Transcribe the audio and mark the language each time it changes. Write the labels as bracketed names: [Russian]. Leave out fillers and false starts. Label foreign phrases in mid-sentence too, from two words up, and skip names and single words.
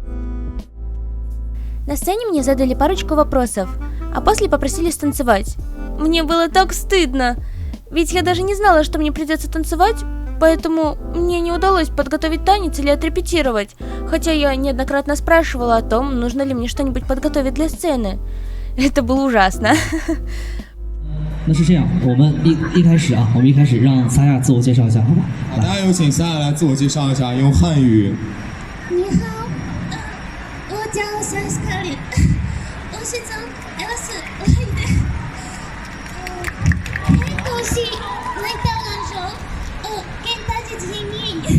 [Russian] На сцене мне задали парочку вопросов, а после попросили станцевать. Мне было так стыдно, ведь я даже не знала, что мне придется танцевать, поэтому мне не удалось подготовить танец или отрепетировать, хотя я неоднократно спрашивала о том, нужно ли мне что-нибудь подготовить для сцены. Это было ужасно. [Chinese] 那是这样，我们一开始让萨亚自我介绍一下，好吧？大家有请萨亚来自我介绍一下，用汉语。你好，我叫小斯卡里，我是从俄罗斯来的，很高兴来到兰州，跟大家见面。